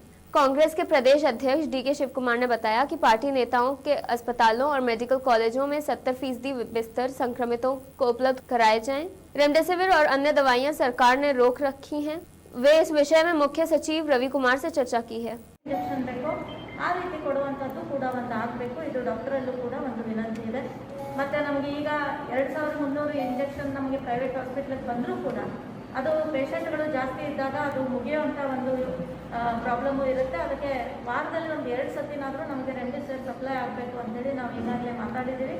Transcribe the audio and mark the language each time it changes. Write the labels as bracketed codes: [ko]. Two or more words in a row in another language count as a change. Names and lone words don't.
[hi] कांग्रेस के प्रदेश अध्यक्ष DK शिव कुमार ने बताया कि पार्टी नेताओं के अस्पतालों और मेडिकल कॉलेजों में 70% बिस्तर संक्रमितों को उपलब्ध कराए जाएं। रेमडेसिविर और अन्य दवाइयां सरकार ने रोक रखी हैं। वे इस विषय में मुख्य सचिव रवि कुमार से चर्चा की है। [kn] ಆ ರೀತಿ ಕೊಡುವಂಥದ್ದು ಕೂಡ ಒಂದು ಆಗಬೇಕು। ಇದು ಡಾಕ್ಟರಲ್ಲೂ ಕೂಡ ಒಂದು ವಿನಂತಿ ಇದೆ। ಮತ್ತು ನಮಗೆ ಈಗ 2300 ಇಂಜೆಕ್ಷನ್ ನಮಗೆ ಪ್ರೈವೇಟ್ ಹಾಸ್ಪಿಟ್ಲಿಗೆ ಬಂದರೂ ಕೂಡ ಅದು ಪೇಷಂಟ್ಗಳು ಜಾಸ್ತಿ ಇದ್ದಾಗ ಅದು ಮುಗಿಯುವಂಥ ಒಂದು ಪ್ರಾಬ್ಲಮ್ಮು ಇರುತ್ತೆ। ಅದಕ್ಕೆ ವಾರದಲ್ಲಿ ಒಂದು 2 ಸತಿನಾದರೂ ನಮಗೆ ರೆಮ್ಡೆಸಿವಿರ್ ಸಪ್ಲೈ ಆಗಬೇಕು ಅಂತೇಳಿ ನಾವು ಈಗಾಗಲೇ ಮಾತಾಡಿದ್ದೀವಿ।